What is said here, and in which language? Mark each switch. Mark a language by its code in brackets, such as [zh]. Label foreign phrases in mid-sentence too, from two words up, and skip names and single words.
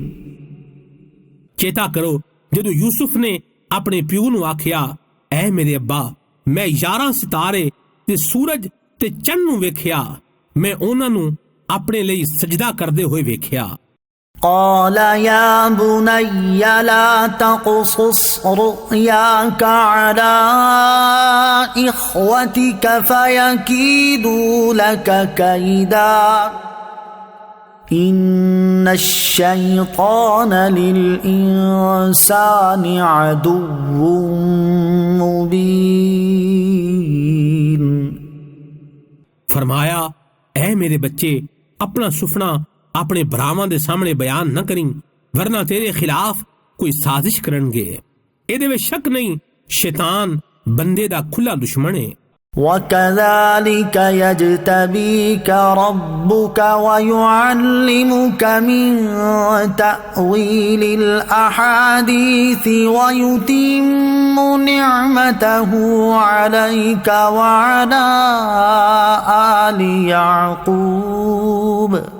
[pa] ਚੇਤਾ ਕਰੋ ਜਦੋਂ ਯੂਸੁਫ ਨੇ ਆਪਣੇ ਪਿਓ ਨੂੰ ਆਖਿਆ ਐ ਮੇਰੇ ਅੱਬਾ ਮੈਂ 11 ਸਿਤਾਰੇ ਤੇ ਸੂਰਜ ਤੇ ਚੰਨ ਨੂੰ ਵੇਖਿਆ ਮੈਂ ਉਹਨਾਂ ਨੂੰ ਆਪਣੇ ਲਈ ਸਜਦਾ ਕਰਦੇ ਹੋਏ ਵੇਖਿਆ [ar] قال يا بني لا تقصص رؤياك على إخوتك فيكيدوا لك كيدا إن الشيطان للإنسان عدو مبين [pa] ਫ਼ਰਮਾਇਆ ਐ ਮੇਰੇ ਬੱਚੇ ਆਪਣਾ ਸੁਪਨਾ ਆਪਣੇ ਭਰਾਵਾਂ ਦੇ ਸਾਹਮਣੇ ਬਿਆਨ ਨਾ ਕਰੀਂ ਵਰਨਾ ਤੇਰੇ ਖ਼ਿਲਾਫ਼ ਕੋਈ ਸਾਜ਼ਿਸ਼ ਕਰਨਗੇ ਇਹਦੇ ਵਿੱਚ ਸ਼ੱਕ ਨਹੀਂ ਸ਼ੈਤਾਨ ਬੰਦੇ ਦਾ ਖੁੱਲ੍ਹਾ ਦੁਸ਼ਮਣ ਹੈ [ar] وكذلك يجتبيك ربك ويعلمك من تأويل الأحاديث ويتم نعمته عليك وعلى آل يعقوب